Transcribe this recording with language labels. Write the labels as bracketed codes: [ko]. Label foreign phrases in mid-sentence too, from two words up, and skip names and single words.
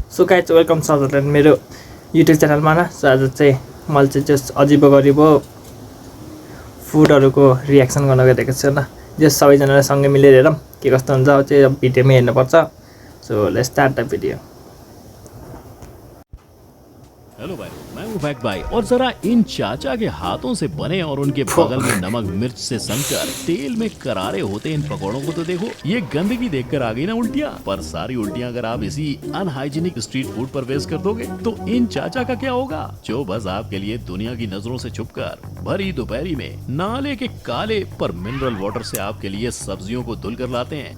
[en] so guys welcome [ne] छ मेरो युट्युब च्यानलमा न। सो आज चाहिँ मैले चाहिँ जस्ट अजिबो गरिबो फुडहरूको रियाक्सन गर्न गइरहेको छु न। जस्ट सबैजनाले सँगै मिलेर हेरौँ के कस्तो हुन्छ चाहिँ भिडियोमै हेर्नुपर्छ। [en] So let's start the video. [hi] हेलो भाई, मैं हूँ फैक्ट भाई और जरा इन चाचा के हाथों से बने और उनके बगल में नमक मिर्च से सनकर तेल में करारे होते इन पकौड़ों को तो देखो। ये गंदगी देखकर आ गई ना उल्टियाँ, पर सारी उल्टियाँ अगर आप इसी [en] unhygienic street food [hi] पर वेस्ट कर दोगे तो इन चाचा का क्या होगा, जो बस आपके लिए दुनिया की नजरों से छुपकर भरी दोपहरी में नाले के काले पर [en] mineral water [hi] से आपके लिए सब्जियों को धुल कर लाते हैं।